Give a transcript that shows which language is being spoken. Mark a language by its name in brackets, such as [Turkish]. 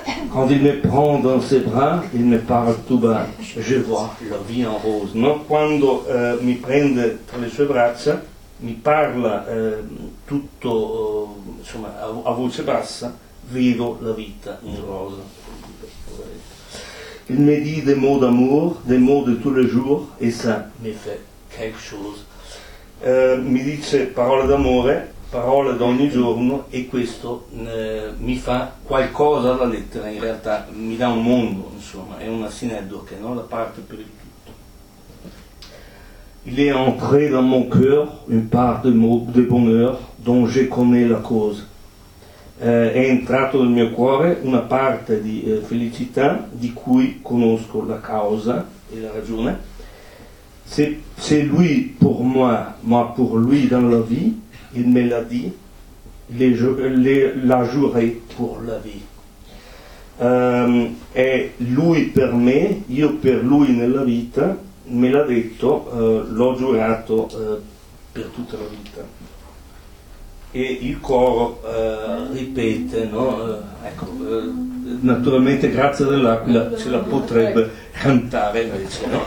[French] Quand il me prend dans ses bras, il me parle tout bas, je vois La Vie en Rose, no? [Italian] Quando mi prende tra le sue braccia, mi parla tutto, insomma, a voce bassa, vedo la vita in rosa. [French] Il me dit des mots d'amour, des mots de tous les jours, et ça me fait quelque chose. [Italian] Mi dice parole d'amore, parole d'ogni giorno, e questo mi fa qualcosa alla lettera, in realtà mi dà un mondo, insomma, è una sineddoche, no? La parte per il tutto. [French] Il est entré dans mon cœur une part de bonheur dont je connais la cause. [Italian] È entrato nel mio cuore una parte di felicità di cui conosco la causa e la ragione. [French] C'est lui pour moi, moi pour lui dans la vie, il me l'a dit, l'ha juré pour la vie. [Italian] È lui per me, io per lui nella vita, me l'ha detto, l'ho giurato per tutta la vita. E il coro ripete, no? Ecco, naturalmente grazie dell'Aquila ce la potrebbe cantare invece, no?